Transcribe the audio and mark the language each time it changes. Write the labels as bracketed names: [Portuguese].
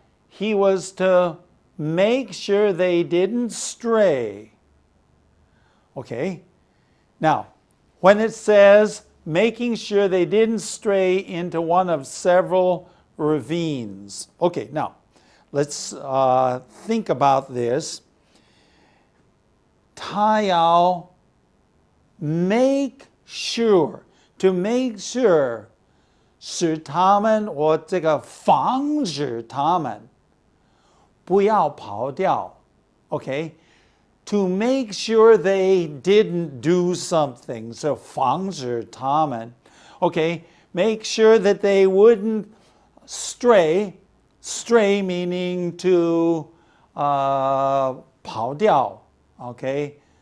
[English] He was to make sure they didn't stray. Okay? Now, when it says making sure they didn't stray into one of several ravines. Okay, now, let's think about this. [Chinese] 他要 [English] make sure, to make sure, [Chinese] 使他们或这个防止他们不要跑掉. [English] Okay? To make sure they didn't do something. [Chinese] So 防止他们.Okay? [English] Make sure that they wouldn't stray. Stray meaning to 跑掉. Okay?